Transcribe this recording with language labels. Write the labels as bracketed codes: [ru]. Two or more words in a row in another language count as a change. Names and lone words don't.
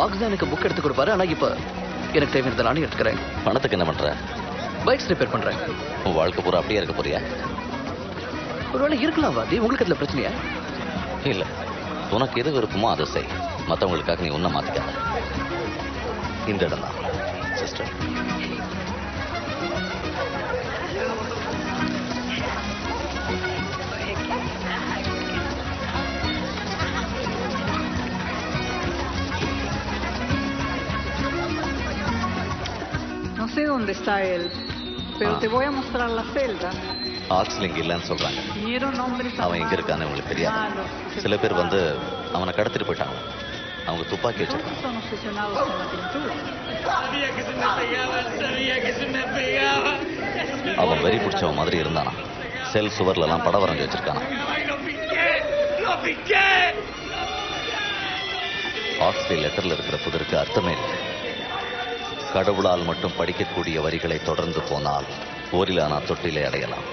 [ta] ஆக்ஸ் தான் எனக்கு புக் எடுத்து கொடுப்பாரு. ஆனா இப்ப எனக்கு தேவையானதை நானே எடுத்துக்கிறேன். பணத்துக்கு என்ன பண்ற? [en] bikes repair [ta] பண்றேன். உன் வாழ்க்கை பூரா அப்படியே இருக்க போறியா? ஒருவேளை இருக்கலாம் வாதி. உங்களுக்கு அதுல பிரச்சனையா? இல்ல, உனக்கு எது விருப்பமோ அதை செய். மத்தவங்களுக்காக நீ உன்னை மாத்திக்காத. இந்த இடம் தான் சிஸ்டர். [es] No sé dónde está él, pero te voy a mostrar la celda. [ta] ஆக்ஸ்லிங் இல்லைன்னு சொல்றாங்க. [es] Vinieron hombres [ta] அவன் எங்க இருக்கான்னு உங்களுக்கு தெரியாது. சில பேர் வந்து அவனை கடத்திட்டு போயிட்டாங்க. அவங்க துப்பாக்கி வச்சிருக்காங்க. [es] son obsesionados con la pintura. [ta] அவன் வெறி பிடிச்சவன் மாதிரி இருந்தானா. செல் சுவர்ல எல்லாம் படம் வரைஞ்சி வச்சிருக்கானா. ஆக்ஸ்லி லெட்டர்ல இருக்கிற புதிருக்கு அர்த்தமே இல்லை. கடவுளால் மட்டும் படிக்கக்கூடிய வரிகளை தொடர்ந்து போனால் ஓரிலானா தொட்டிலே அடையலாம்.